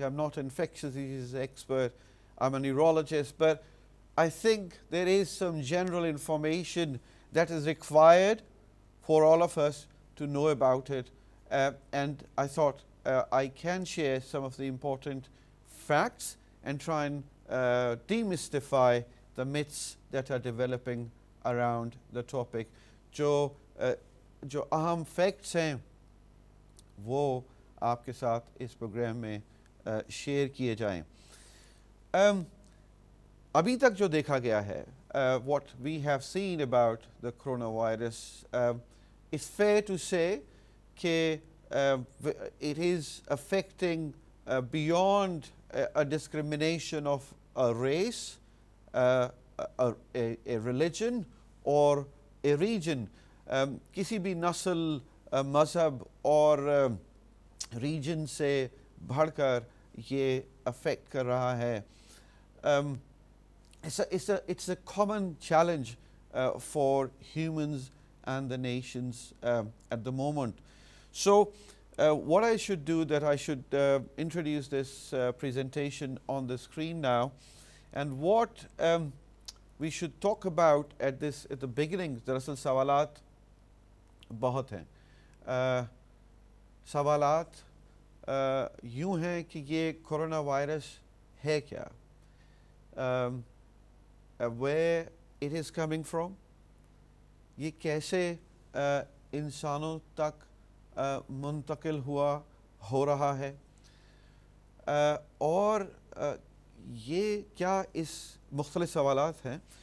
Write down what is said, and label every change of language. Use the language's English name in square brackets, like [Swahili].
[English] I'm not an infectious diseases expert. I'm a neurologist, but I think there is some general information that is required for all of us to know about it, and I thought I can share some of the important facts and try and demystify the myths that are developing around the topic. [Hindi] जो अहम facts हैं वो आपके साथ इस programme में share किए जाएं. अभी तक जो देखा गया है, [English] what we have seen about the coronavirus, it's fair to say that it is affecting beyond a discrimination of a race, a religion or a region. [Hindi] किसी भी नस्ल, मज़हब और region से बढ़कर ये affect कर रहा है. [English] It's a common challenge for humans and the nations at the moment. So what I should do, that I should introduce this presentation on the screen now, and what we should talk about at the beginning. [Hindi] दरअसल सवालात बहुत हैं. सवालात यूँ हैं कि ये corona virus है क्या, [English] where it is coming from, [Hindi] ये कैसे इंसानों तक मुंतकिल हो रहा है, और ये क्या इस मुख्तलिफ सवालात हैं.